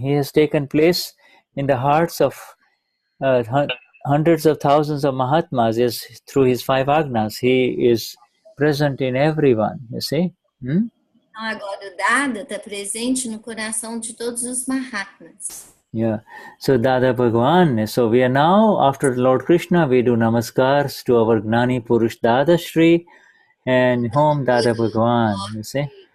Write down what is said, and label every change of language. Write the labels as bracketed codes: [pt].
[en] He has taken place in the hearts of hundreds of thousands of Mahatmas. Yes, through his 5 agnas. He is present in everyone, you see. [pt] Então agora o Dada está presente no coração de todos os Mahatmas. [en] Yeah, so Dada Bhagwan. So we are now, after Lord Krishna, we do namaskars to our Gnani Purush Dadashri and home Dada Bhagwan, you see.